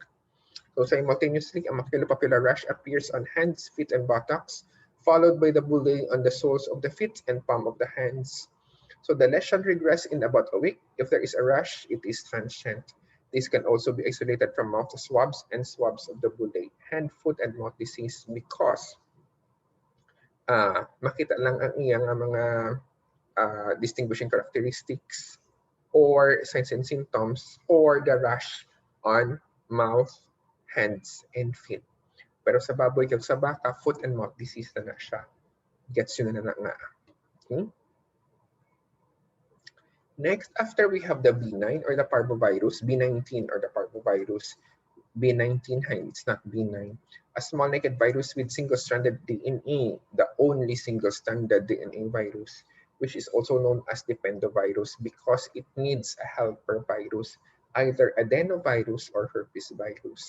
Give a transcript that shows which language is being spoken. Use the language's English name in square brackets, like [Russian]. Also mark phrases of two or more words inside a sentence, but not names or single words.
[English] So simultaneously, a maculopapular rash appears on hands, feet, and buttocks, followed by the bullae on the soles of the feet and palm of the hands. So the lesion regress in about a week. If there is a rash, it is transient. This can also be isolated from mouth swabs and swabs of the bullae, hand, foot, and mouth disease because [Hiligaynon] makita lang ang iyang mga [English] distinguishing characteristics or signs and symptoms or the rash on mouth, hands, and feet. [Hiligaynon] Pero sa baboy kag sa baka, [English] foot and mouth disease [Hiligaynon] na siya. [Filipino] Gets yun na nga. [English] Okay? Next, after we have the B9 or the parvovirus, B19 or the parvovirus, B19, hi, it's not B9, a small naked virus with single-stranded DNA, the only single-stranded DNA virus, which is also known as depenovirus because it needs a helper virus, either adenovirus or herpes virus.